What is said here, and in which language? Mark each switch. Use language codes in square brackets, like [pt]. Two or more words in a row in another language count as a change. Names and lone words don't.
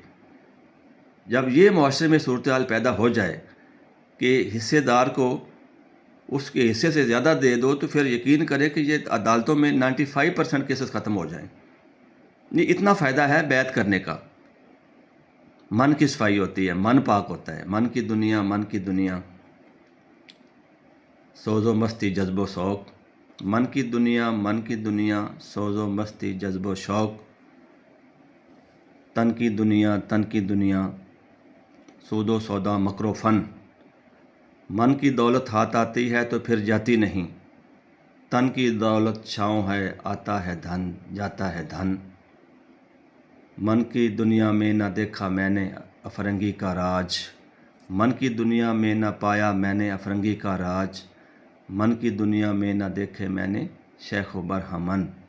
[ur] جب یہ معاشرے میں صورتحال پیدا ہو جائے کہ حصے دار کو اس کے حصے سے زیادہ دے دو، تو پھر یقین کریں کہ یہ عدالتوں میں 95% کیسز ختم ہو جائیں۔ یہ اتنا فائدہ ہے بیعت کرنے کا۔ من کی صفائی ہوتی ہے، من پاک ہوتا ہے، من کی دنیا سوز و مستی جذب و شوق، من کی دنیا سوز و مستی جذب و شوق، تن کی دنیا سود و سودا مکر و فن، من کی دولت ہاتھ آتی ہے تو پھر جاتی نہیں، تن کی دولت چھاؤں ہے، آتا ہے دھن جاتا ہے دھن، من کی دنیا میں نہ دیکھا میں نے افرنگی کا راج، من کی دنیا میں نہ پایا میں نے افرنگی کا راج، من کی دنیا میں نہ دیکھے میں نے شیخ و برہمن۔